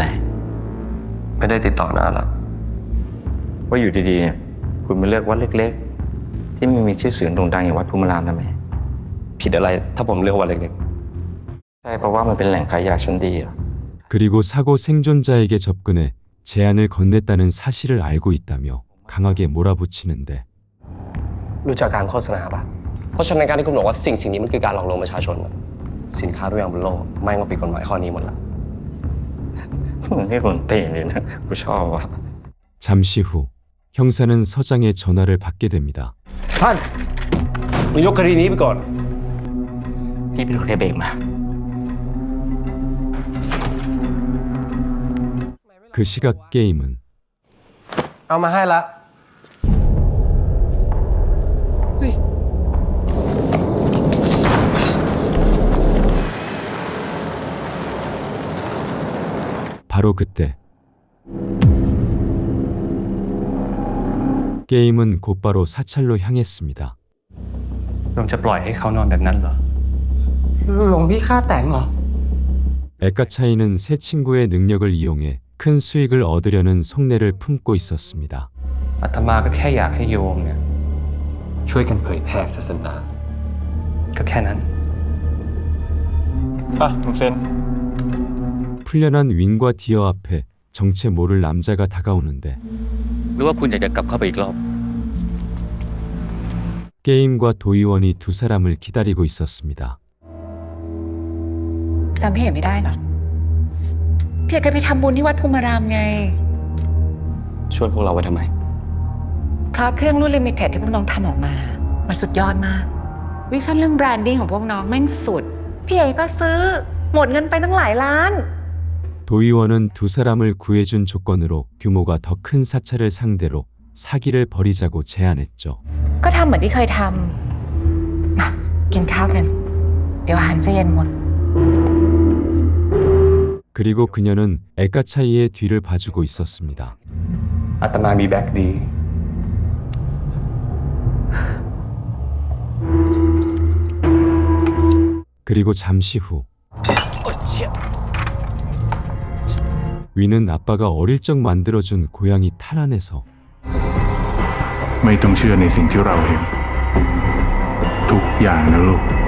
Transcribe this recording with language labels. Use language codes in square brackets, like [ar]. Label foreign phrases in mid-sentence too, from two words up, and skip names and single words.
[th] ไม่ได้ติดต่อนานแล้ว ว่าอยู่ดีๆเนี่ยคุณมาเลือกวัดเล็กๆ ที่ไม่มีชื่อเสียงโด่งดังอย่างวัดภูมิรามทำไม ผิดอะไรถ้าผมเลือกวันเล็ก ใช่เพราะว่ามันเป็นแหล่งขายยาชั้นดีเหรอ [ko] 그리고 사고 생존자에게 접근해 제안을 건넸다는 사실을 알고 있다며 강하게 몰아붙이는데 [th] รู้จักการโฆษณาปะเพราะฉะนั้นการที่คุณบอกว่าสิ่งนี้มันคือการหลอกลวงประชาชนน่ะสินค้าทุกอย่างบนโลกไม่งก็ผิดกฎหมายข้อนี้หมดละ นี่คนเตะเลยนะกูชอบว่ะ [ko] 잠시 후 형사는 서장의 전화를 받게 됩니다. [th] ท่านมึงยกคดีนี้ไปก่อน พี่ไปดูแค่เบรกมา [ko] 그 시각 게임은 [th] เอามาให้ละ [ko] 바로 그때 게임은 곧바로 사찰로 향했습니다. [th] ลงจะปล่อยให้เขานอนแบบนั้นเหรอ หลวงพี่ฆ่าแต่งเหรอ [ko] 에카차이는 새 친구의 능력을 이용해 큰 수익을 얻으려는 속내를 품고 있었습니다. [th] อาตมาก็แค่อยากให้โยมเนี่ย ช่วยกันเผยแพร่ศาสนา ก็แค่นั้น อ่ะมึงเซ็น [ko] 풀려난 윈과 디어 앞에 정체 모를 남자가 다가오는데 [th] หรือว่าคุณอยากจะกลับเข้าไปอีกรอบ [ko] 게임과 도의원이 두 사람을 기다리고 있었습니다. [th] จำพี่เห็นไม่ได้เหรอพี่เอกเคยไปทำบุญที่วัดภูมิรามไง ช่วยพวกเราไว้ทำไม เพราะเครื่องรุ่นลิมิเต็ดที่พวกน้องทำออกมา มันสุดยอดมาก วิชั่นเรื่องแบรนดิ้งของพวกน้องแม่งสุด พี่เอกก็ซื้อ หมดเงินไปตั้งหลายล้าน [ko] 도의원은 두 사람을 구해준 조건으로 규모가 더 큰 사찰을 상대로 사기를 벌이자고 제안했죠. [th] ก็ทำเหมือนที่เคยทำมากินข้าวกัน เดี๋ยวอาหารจะเย็นหมด [ko] 그리고 그녀는 에카차이의 뒤를 봐주고 있었습니다. [th] อาตมามีแบ็กดี [ko] 그리고 잠시 후 위는 아빠가 어릴 적 만들어준 고양이 탈 안에서 [th] ไม่ต้องเชื่อในสิ่งที่เราเห็น ทุกอย่างนะลูก